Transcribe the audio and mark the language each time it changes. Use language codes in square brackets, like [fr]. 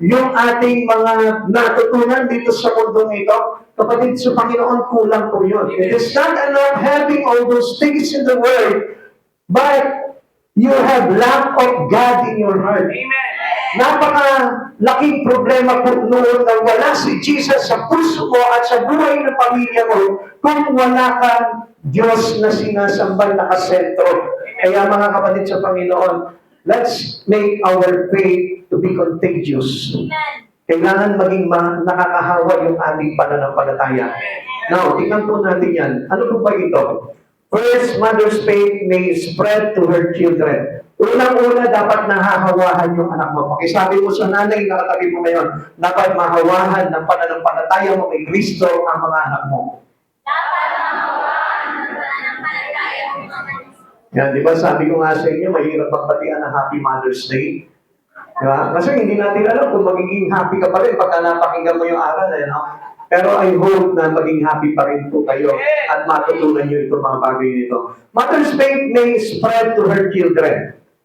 [tl] Yung ating mga natutunan dito sa mundong ito, kapatid sa Panginoon, kulang po yun. [en] It is not enough having all those things in the world, but you have lack of God in your heart. Amen. [tl] Napaka-laking problema po noon na wala si Jesus sa puso mo at sa buhay ng pamilya mo kung wala kang Diyos na sinasambal nakasentro. Kaya mga kapatid sa Panginoon, [en] let's make our faith to be contagious. [tl] Kailangan maging nakakahawa yung ating pananampalataya. Now, tingnan po natin yan. Ano po ba ito? [en] First, mother's faith may spread to her children. [tl] Unang-una, dapat nahahawahan yung anak mo. Pakisabi mo sa nanay na katabi mo ngayon, dapat mahawahan ng pananampalataya mo kay Kristo ang mga anak mo. Dapat mahawahan ng pananampalataya mo mga anak. Yan, di ba sabi ko nga sa inyo, mahirap magbatian ng Happy Mother's Day. Di ba? Kasi hindi natin alam kung magiging happy ka pa rin pagka napakinggan mo yung aral. No? Pero [en] I hope [tl] na maging happy pa rin po kayo at matutunan nyo itong mga bagay nito. [en] Mother's faith may spread to her children.